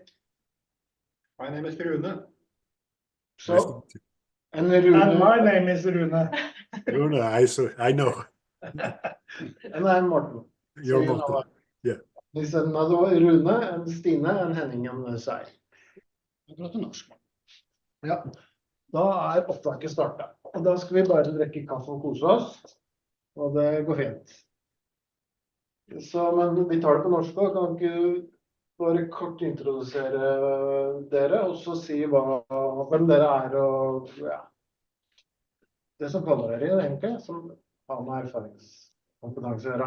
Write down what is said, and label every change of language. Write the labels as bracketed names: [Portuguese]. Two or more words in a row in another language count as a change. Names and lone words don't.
[English] My name is Rune. Nice to So, meet you. and And Rune, my name is Rune. Rune, I know. and I'm Morten. You're So you Morten. know, Yeah. There's another one, Rune and Stine and Henning on the side. [Norwegian] Ja, da opptaket startet. Og da skal vi bare drikke kaffe og kose oss, og det går fint. Så, men vi tar det på norsk også. Kan ikke du bare kort introdusere dere, og så si hvem dere og ja, det som kaller dere egentlig, som har med erfaringskompetanse å gjøre.